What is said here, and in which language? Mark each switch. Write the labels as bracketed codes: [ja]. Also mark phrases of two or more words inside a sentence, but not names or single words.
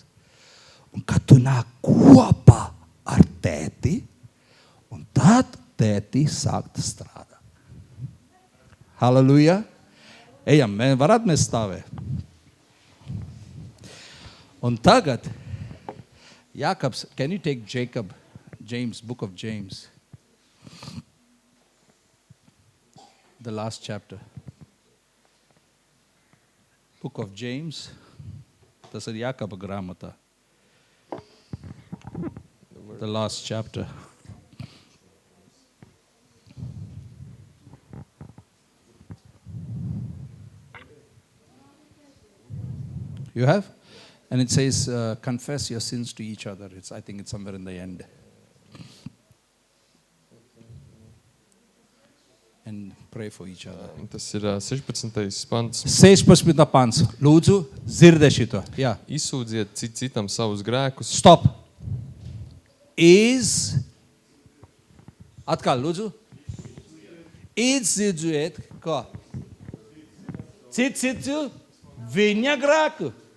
[lv] Un kad tu nāk kopā ar tēti, un tad tēti sākt strādāt. Halleluja. Ejam, varat mēs stāvēt. Un tagad, Jākabs, [en] can you take James, book of James? The last chapter. Book of James. [lv] Tas ir Jākaba grāmatā. [en] The last chapter. You have? And it says, confess your sins to each other. I think it's somewhere in the end. And pray for each other. [lv] Tas ir 16. pants. 16. pants. Lūdzu, dzirdē šito. Jā. Izsūdziet citam savus grēkus. Stop. Atkal, lūdzu. Izdzirdēt, kā? Citu viņa grēku.